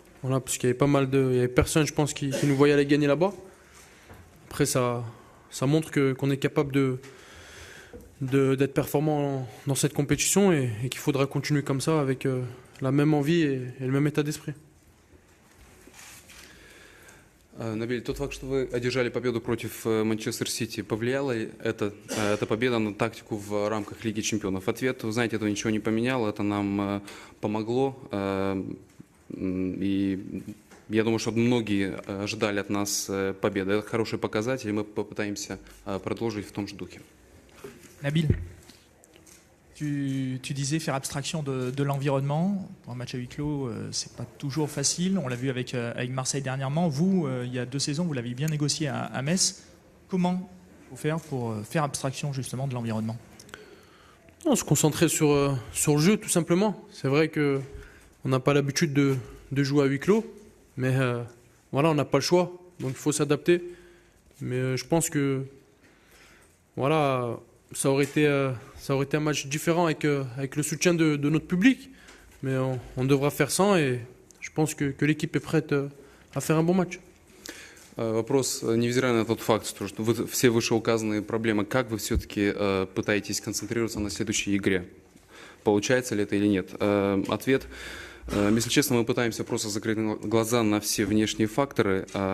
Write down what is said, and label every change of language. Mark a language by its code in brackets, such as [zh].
[fr] Voilà, parce qu'il y avait il y avait personne, je pense, qui nous voyait aller gagner là-bas. Après, ça montre qu'on est capable d'être performant dans cette compétition et qu'il faudra continuer comme ça avec la même envie et le même état d'esprit. [ru] Набиль, тот факт, что вы одержали победу против Манчестер Сити, повлияла ли эта победа на тактику в рамках Лиги Чемпионов? Ответ, вы знаете, этого ничего не поменяло, это нам помогло. И я думаю, что многие ожидали от нас победы. Это хороший показатель, и мы попытаемся продолжить в том же духе. [fr] Nabil, tu disais faire abstraction de l'environnement. Pour un match à huis clos, c'est pas toujours facile. On l'a vu avec Marseille dernièrement. Vous, il y a 2 saisons, vous l'avez bien négocié à Metz. Comment faut faire pour faire abstraction justement de l'environnement? On se concentrer sur le jeu tout simplement. C'est vrai qu'on n'a pas l'habitude de jouer à huis clos, mais voilà, on n'a pas le choix, donc il faut s'adapter. Mais je pense que voilà, ça aurait été un match différent avec le soutien de notre public, mais on devra faire sans et je pense que l'équipe est prête à faire un bon match. [ru] Вопрос, невзирая на тот факт, что все вышеуказанные проблемы, как вы все-таки пытаетесь концентрироваться на следующей игре? Получается ли это или нет? Ответ, если честно, мы пытаемся просто закрыть глаза на все внешние факторы.